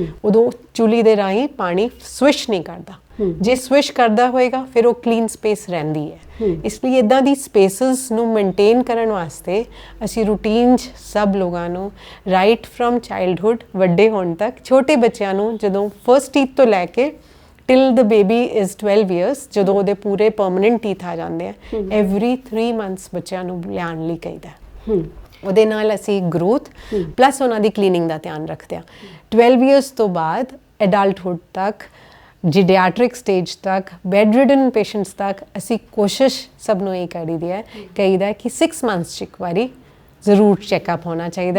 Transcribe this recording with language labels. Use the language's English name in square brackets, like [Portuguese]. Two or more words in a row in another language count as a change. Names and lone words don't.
[Punjabi] ਉਦੋਂ ਚੁੱਲ੍ਹੇ ਦੇ ਰਾਹੀਂ ਪਾਣੀ ਸਵਿਸ਼ ਨਹੀਂ ਕਰਦਾ। ਜੇ ਸਵਿਸ਼ ਕਰਦਾ ਹੋਏਗਾ ਫਿਰ ਉਹ [English] clean space [Punjabi] ਰਹਿੰਦੀ ਹੈ। ਇਸ ਲਈ ਇਦਾਂ ਦੀ ਸਪੇਸਿਸ ਨੂੰ ਮੇਨਟੇਨ ਕਰਨ ਵਾਸਤੇ ਅਸੀਂ ਰੂਟੀਨ 'ਚ ਸਭ ਲੋਕਾਂ ਨੂੰ [English] right from childhood [Punjabi] ਵੱਡੇ ਹੋਣ ਤੱਕ ਛੋਟੇ ਬੱਚਿਆਂ ਨੂੰ ਜਦੋਂ [English] first teeth [Punjabi] ਤੋਂ ਲੈ ਕੇ [English] till the baby is 12 years [Punjabi] ਜਦੋਂ ਉਹਦੇ ਪੂਰੇ [English] permanent teeth [Punjabi] ਆ ਜਾਂਦੇ ਆ [English] every 3 months [Punjabi] ਬੱਚਿਆਂ ਨੂੰ ਲਿਆਉਣ ਲਈ ਕਹੀਦਾ। ਉਹਦੇ ਨਾਲ ਅਸੀਂ [English] growth plus [Punjabi] ਉਹਨਾਂ ਦੀ ਕਲੀਨਿੰਗ ਦਾ ਧਿਆਨ ਰੱਖਦੇ ਹਾਂ। [English] 12 years [Punjabi] ਤੋਂ ਬਾਅਦ ਐਡਲਟਹੁੱਡ ਤੱਕ [English] geriatric stage [Punjabi] ਤੱਕ [English] bedridden patients [Punjabi] ਤੱਕ ਅਸੀਂ ਕੋਸ਼ਿਸ਼ ਸਭ ਨੂੰ ਇਹ ਕਰੀਦੀ ਹੈ ਕਹੀਦਾ ਕਿ [English] 6 months [Punjabi] 'ਚ ਇੱਕ ਵਾਰੀ ਜ਼ਰੂਰ ਚੈੱਕਅਪ ਹੋਣਾ ਚਾਹੀਦਾ।